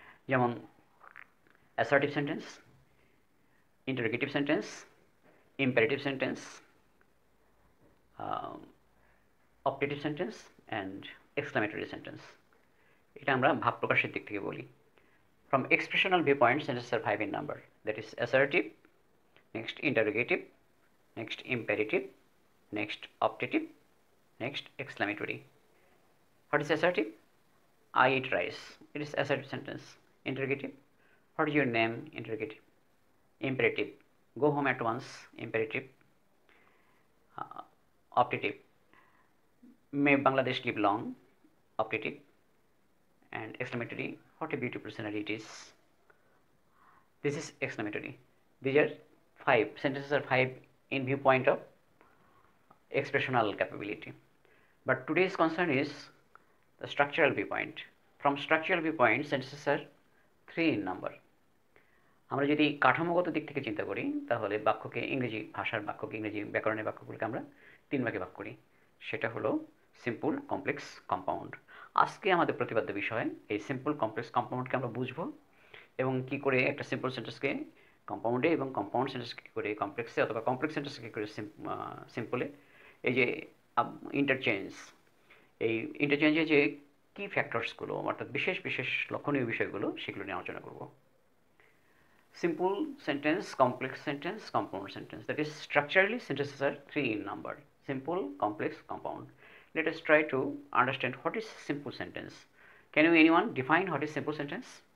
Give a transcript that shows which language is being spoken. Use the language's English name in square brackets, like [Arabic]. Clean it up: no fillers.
[English] যেমন assertive sentence, interrogative sentence, imperative sentence, optative sentence and exclamatory sentence. [Bangla] এটা আমরা ভাব প্রকাশের দিক থেকে বলি। [English] From expressional viewpoint, sentences are 5 in number. That is assertive, next interrogative, next imperative, next optative, next exclamatory. What is assertive? I eat rice. It is assertive sentence. Interrogative. What is your name? Interrogative. Imperative. Go home at once. Imperative. Optative. May Bangladesh live long. Optative. And exclamatory. What a beautiful scenery it is. This is exclamatory. These are 5. Sentences are 5 in viewpoint of expressional capability. But today's concern is the structural viewpoint. From structural viewpoint, sentences are 3 in number. [Bangla] আমরা যদি কাঠামোগত দিক থেকে চিন্তা করি, তাহলে বাক্যকে ইংরেজি ভাষার বাক্যকে, ইংরেজি ব্যাকরণের বাক্যগুলোকে আমরা 3 ভাগে ভাগ করি। সেটা হলো সিম্পল, কমপ্লেক্স, কম্পাউন্ড। আজকে আমাদের প্রতিপাদ্য বিষয় এই সিম্পল, কমপ্লেক্স, কম্পাউন্ডকে আমরা বুঝবো এবং কি করে একটা সিম্পল সেন্টেন্সকে কম্পাউন্ডে এবং কম্পাউন্ড সেন্টেন্সকে কী করে কমপ্লেক্সে অথবা কমপ্লেক্স সেন্টেন্সকে কী করে সিম্পলে, এই যে ইন্টারচেঞ্জ, এই ইন্টারচেঞ্জে যে কি ফ্যাক্টরসগুলো অর্থাৎ বিশেষ বিশেষ লক্ষণীয় বিষয়গুলো সেগুলো নিয়ে আলোচনা করব। [English] Simple sentence, complex sentence, compound sentence. That is structurally sentences are 3 in number: simple, complex, compound. Let us try to understand what is simple sentence. Can you anyone define what is simple sentence?